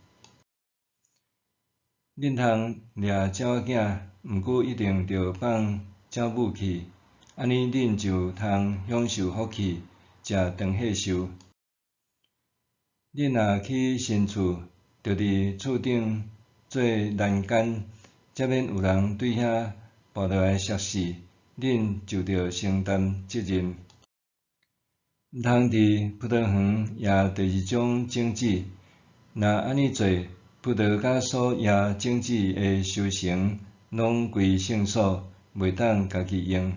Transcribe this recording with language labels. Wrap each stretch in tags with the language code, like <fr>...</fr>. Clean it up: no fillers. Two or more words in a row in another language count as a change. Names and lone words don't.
<nan>恁通掠鸟仔囝，毋过一定着放鸟母去，安尼恁就通享受福气，食长岁寿。恁若去新厝，着伫厝顶做栏杆，才免有人对遐跋落来摔死，恁就着承担责任。毋通伫葡萄园野第二种种子，若安尼做，葡萄甲所野种子的收成，拢归圣所，袂当家己用。</nan>